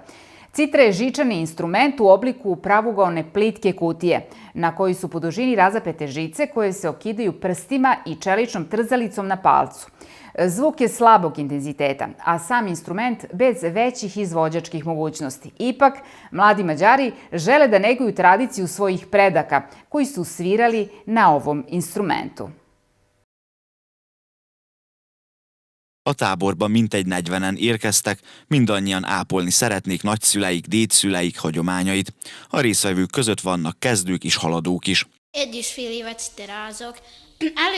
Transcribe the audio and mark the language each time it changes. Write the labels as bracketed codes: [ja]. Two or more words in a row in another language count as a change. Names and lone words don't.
[sr] Citra je žičani instrument u obliku pravugaone plitke kutije, na koji su po dužini razapete žice koje se okidaju prstima i čeličnom trzalicom na palcu. Zvuk je slabog intenziteta, a sam instrument bez većih izvođačkih mogućnosti. Ipak, mladi Mađari žele da neguju tradiciju svojih predaka, koji su svirali na ovom instrumentu. [hu] A táborba mintegy 40-en érkeztek, mindannyian ápolni szeretnék nagyszüleik, dédszüleik hagyományait. A résztvevők között vannak kezdők és haladók is. 1,5 évet terázok.